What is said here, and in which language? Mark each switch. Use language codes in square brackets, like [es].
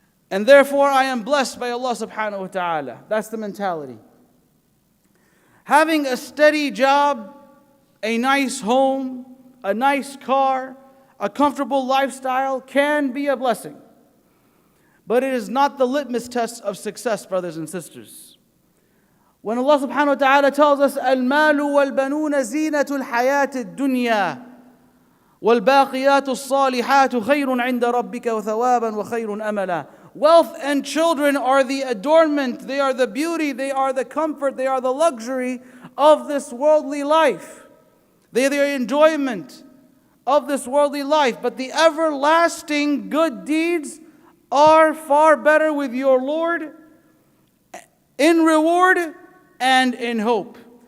[en] And therefore I am blessed by Allah subhanahu wa ta'ala. That's the mentality. Having a steady job, a nice home, a nice car, a comfortable lifestyle can be a blessing. But it is not the litmus test of success, brothers and sisters. When Allah subhanahu wa ta'ala tells us, [ar] الْمَالُ وَالْبَنُونَ زِينَةُ الْحَيَاةِ الدُّنْيَا وَالْبَاقِيَاتُ الصَّالِحَاتُ خَيْرٌ عِنْدَ رَبِّكَ وَثَوَابًا وَخَيْرٌ أَمَلًا. [en] Wealth and children are the adornment, they are the beauty, they are the comfort, they are the luxury of this worldly life. They are the enjoyment of this worldly life. But the everlasting good deeds are far better with your Lord in reward and in hope.